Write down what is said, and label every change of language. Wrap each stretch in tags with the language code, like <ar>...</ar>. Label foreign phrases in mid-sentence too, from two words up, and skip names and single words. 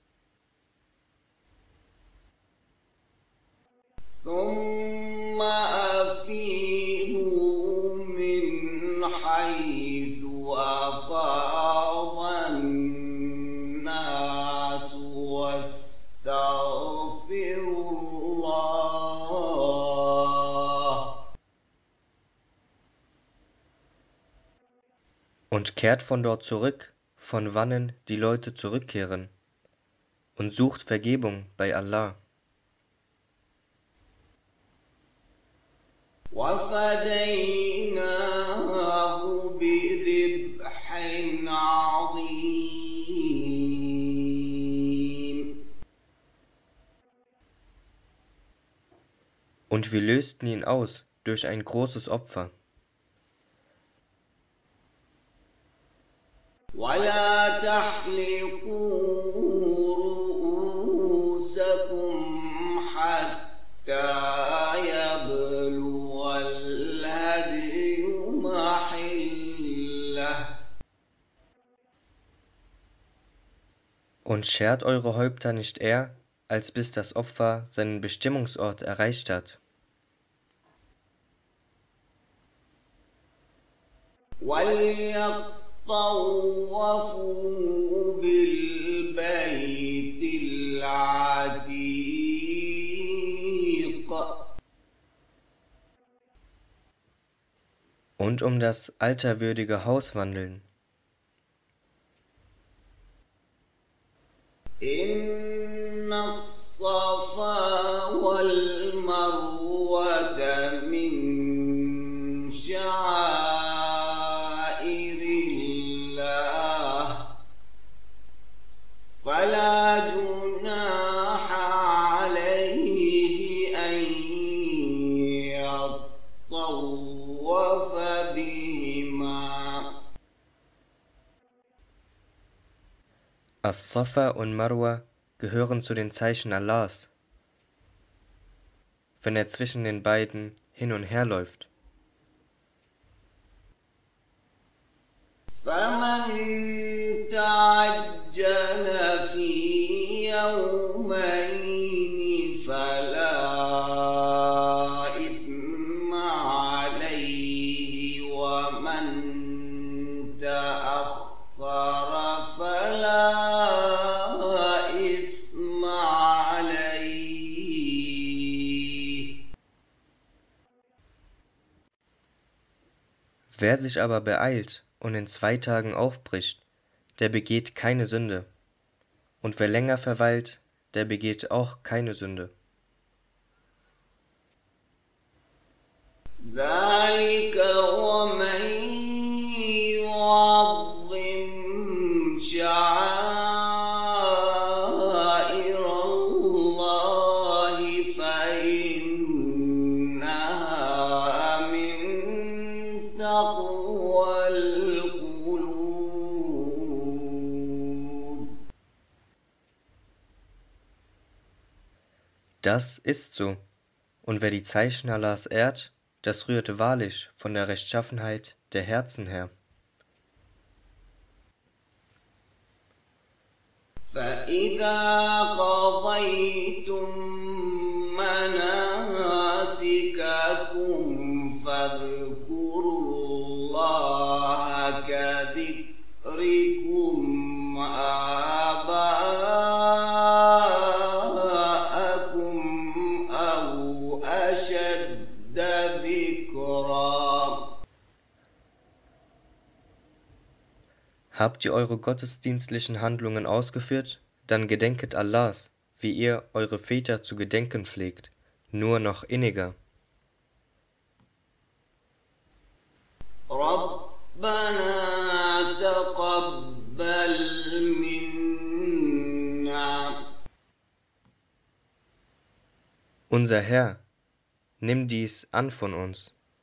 <ar>ثم أفيضوا من حيث أفاض الناس واستغفروا الله.</ar> <de>und kehrt von dort zurück, von wannen die Leute zurückkehren, und sucht Vergebung bei Allah.</de> <ar>وفديناه بذبح عظيم.</ar> <de>Und wir lösten ihn aus durch ein großes Opfer.</de> <ar>ولا تحلقوا رؤوسكم حتى يبلغ الهدي محله.</ar> <de>Und schert eure Häupter nicht eher, als bis das Opfer seinen Bestimmungsort erreicht hat.</de> <ar>وليطوفوا بالبيت العتيق.</ar> <de>Und um das alterwürdige Haus wandeln.</de> <ar>إن الصفا والمروة من شعائر الله فلا جناح عليه أن يطوف بهما.</ar> <de>As-Safa und Marwa gehören zu den Zeichen Allahs. Wenn er zwischen den beiden hin und her läuft.</de> <ar>فمن تعجل في يومين فلا إثم عليه ومن تأخر فلا إثم عليه.</ar> <de>Wer sich aber beeilt und in 2 Tagen aufbricht, der begeht keine Sünde. Und wer länger verweilt, der begeht auch keine Sünde.</de> <ar>ذلك ومن يعظم شعائر الله فإنها من تقوى القلوب.</ar> <de>Das ist so. Und wer die Zeichen Allahs ehrt, das rührt wahrlich von der Rechtschaffenheit der Herzen her.</de> <ar>فإذا قضيتم مناسككم فاذكروا الله كذكركم آباءكم أو أشد ذكرا.</ar> <de>Habt ihr eure gottesdienstlichen Handlungen ausgeführt, dann gedenket Allahs, wie ihr eure Väter zu gedenken pflegt, nur noch inniger.</de> <ar>ربنا تقبل منا.</ar> <de>Unser Herr, nimm dies an von uns.</de>